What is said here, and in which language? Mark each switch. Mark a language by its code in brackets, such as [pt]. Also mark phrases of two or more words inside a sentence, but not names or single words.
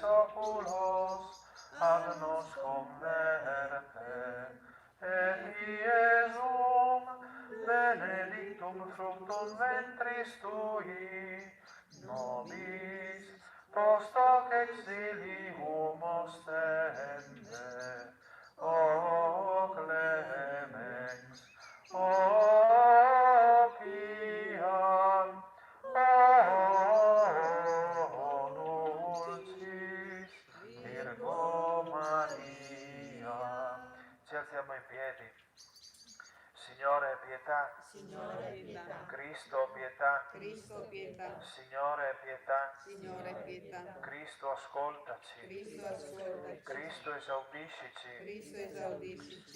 [la] oculos, ad nos converte, et Iesum benedictum fructum ventris tui, nobis post hoc exilium ostende, o clemens, o pia, o dulcis Virgo Maria. [it] Ci alziamo in piedi. Signore, pietà. Signore, pietà. Cristo, pietà. Cristo, pietà. Signore, pietà. Signore, pietà. Cristo, ascoltaci. Cristo, ascoltaci. Cristo, esaudiscici. Cristo, esaudiscici.